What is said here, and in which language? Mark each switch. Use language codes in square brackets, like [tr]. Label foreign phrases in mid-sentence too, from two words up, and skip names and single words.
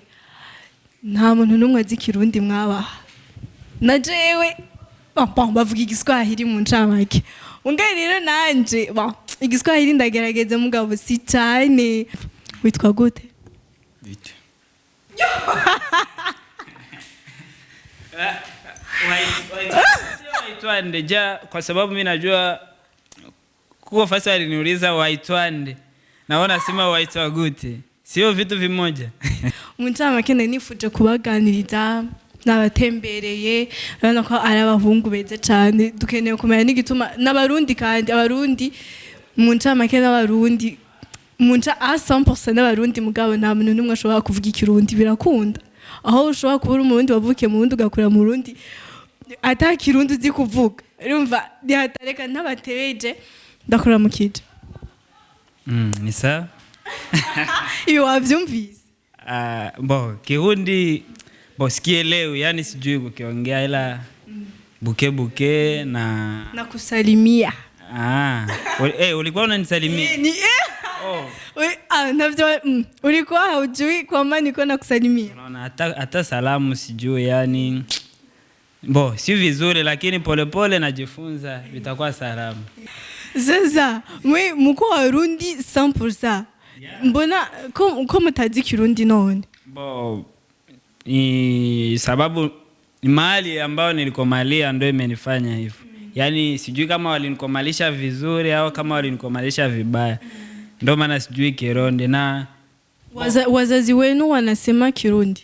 [rn] Nta muntu numwe azi Kirundi mwaba. Na jewe bavuga Igiswahili mu ncamake. Ungaye rero nanje Igiswahili ndagerageza mugabo si cyane. Witwa gute? Bite. [sw] Waitwande ja kwa sababu mimi najua kuko fasa aliniuliza waitwande naona sema [rn] waitwa gute [sw] sio vitu vimoja. [rn] Muntama kene nifuje kubaganiriza nabatembereye urabona ko ari abahungu beza cyane dukeneye kumenya n'igituma n'abarundi kandi abarundi muntama kene n'abarundi munca 100% n'abarundi mugabo nta muntu numwe ashobora kuvuga Ikirundi birakunda. Aho ushobora kubura umurundi wavukiye mu Burundi ugakura mu Burundi ata Kirundi uzi kuvuga urumva ndihatareka ntabatebeje ndakora mu kije. [sw] Ni sawa. [rn] Iyo wavyumvise [sw] Kirundi sikielewi yani sijui kukiongea ila buke na kusalimia. Ulikuwa unanisalimia? Navyo ulikuwa haujui kwa maana niko nakusalimia. Unaona hata salamu sijui yani si vizuri lakini polepole najifunza vitakuwa salamu. Sasa mko Warundi 100%. [rn] Mbona ko mutazi Kirundi none? [sw] Ni sababu ni mahali ambao nilikomalia ndio imenifanya hivyo. Yani sijui kama walinikomalisha vizuri au kama walinikomalisha vibaya. Ndio maana sijui Kirundi na wazazi wenu wanasema Kirundi.